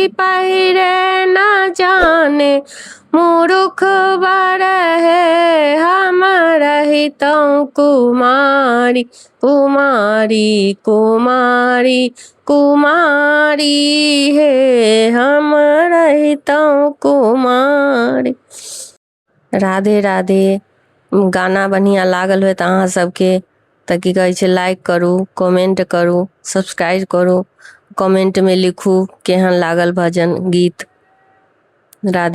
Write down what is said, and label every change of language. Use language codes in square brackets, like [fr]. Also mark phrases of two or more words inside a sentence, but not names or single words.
[mai] पहिरे न जाने मूर्ख बड़ है हम रहितौ कुमारी कुमारी कुमारी कुमारी है हम रहितौ कुमारी। राधे राधे। गाना बढ़िया लागल होत अहाँ सबके तऽ की कहै छै लाइक करू, कमेंट करू, सब्सक्राइब करू, कमेंट में लिखू केहन लागल भजन गीत। राधे।